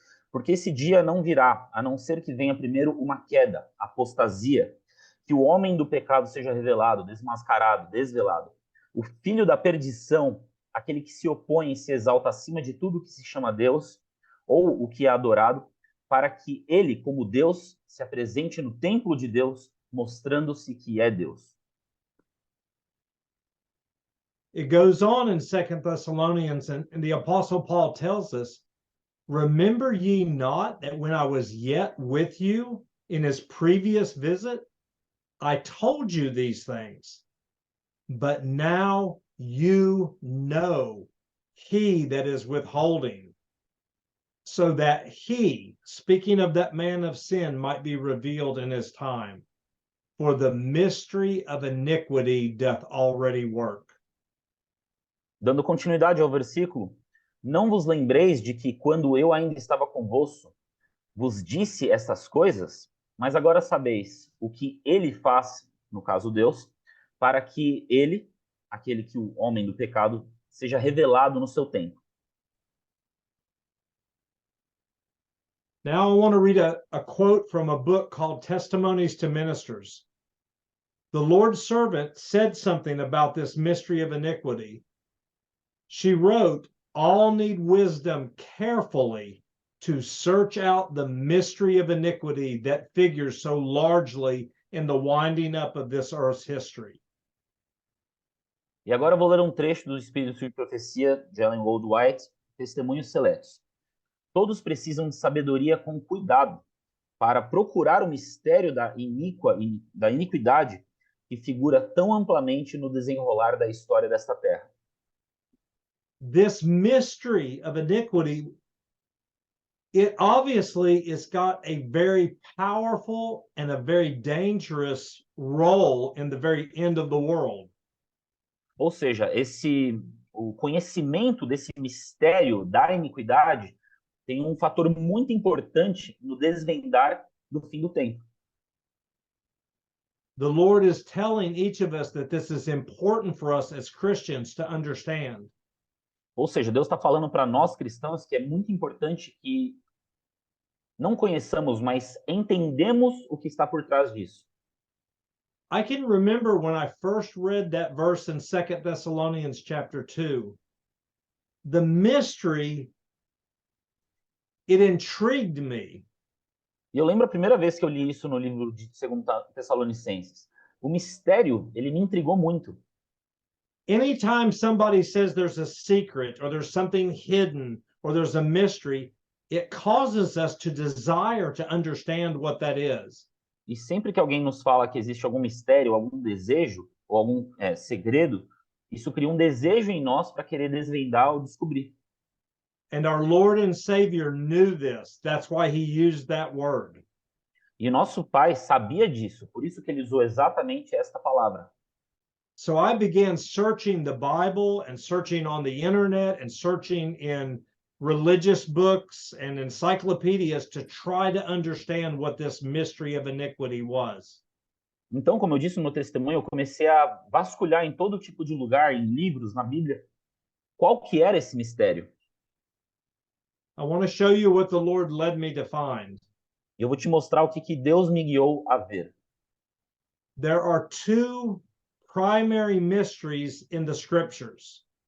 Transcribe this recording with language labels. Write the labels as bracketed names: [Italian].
[Portuguese] Porque esse dia não virá, a não ser que venha primeiro uma queda, apostasia, que o homem do pecado seja revelado, desmascarado, desvelado. O filho da perdição, aquele que se opõe e se exalta acima de tudo que se chama Deus, ou o que é adorado, para que ele, como Deus, se apresente no templo de Deus, mostrando-se que é Deus. [English] It goes on in 2 Thessalonians, and the Apostle Paul tells us, remember ye not that when I was yet with you in his previous visit, I told you these things, but now you know he that is withholding, so that he, speaking of that man of sin, might be revealed in his time. For the mystery of iniquity doth already work. [Portuguese] Dando continuidade ao versículo, não vos lembreis de que, quando eu ainda estava convosco, vos disse estas coisas, mas agora sabeis o que ele faz, no caso Deus, para que ele, aquele que o homem do pecado, seja revelado no seu tempo. [English] Now I want to read a quote from a book called Testimonies to Ministers. The Lord's servant said something about this mystery of iniquity. She wrote, all need wisdom carefully to search out the mystery of iniquity that figures so largely in the winding up of this earth's history. [Portuguese] E agora eu vou ler um trecho do Espírito de Profecia de Ellen Goldwhite, Testemunhos Seletos. Todos precisam de sabedoria com cuidado para procurar o mistério da iniquidade que figura tão amplamente no desenrolar da história desta terra. [English] This mystery of iniquity it obviously has got a very powerful and a very dangerous role in the very end of the world. [Portuguese] Ou seja, o conhecimento desse mistério da iniquidade tem um fator muito importante no desvendar do fim do tempo. [English] The Lord is telling each of us that this is important for us as Christians to understand. [Portuguese] Ou seja, Deus está falando para nós cristãos que é muito importante que não conheçamos, mas entendemos o que está por trás disso. [English] I can remember when I first read that verse in 2 Thessalonians chapter 2. The mystery, it intrigued me. [Portuguese] E eu lembro a primeira vez que eu li isso no livro de 2 Tessalonicenses. O mistério, ele me intrigou muito. [English] Anytime somebody says there's a secret or there's something hidden or there's a mystery, it causes us to desire to understand what that is. [Portuguese] E sempre que alguém nos fala que existe algum mistério, algum desejo ou algum segredo, isso cria um desejo em nós para querer desvendar ou descobrir. [English] And our Lord and Savior knew this. That's why he used that word. [Portuguese] E nosso Pai sabia disso, por isso que ele usou exatamente esta palavra. [English] So I began searching the Bible and searching on the internet and searching in religious books and encyclopedias to try to understand what this mystery of iniquity was. [Portuguese] Então, como eu disse no meu testemunho, eu comecei a vasculhar em todo tipo de lugar, em livros, na Bíblia, qual que era esse mistério. [English] I want to show you what the Lord led me to find. [Portuguese] E eu vou te mostrar o que Deus me guiou a ver. [English] There are two primary mysteries in the scriptures.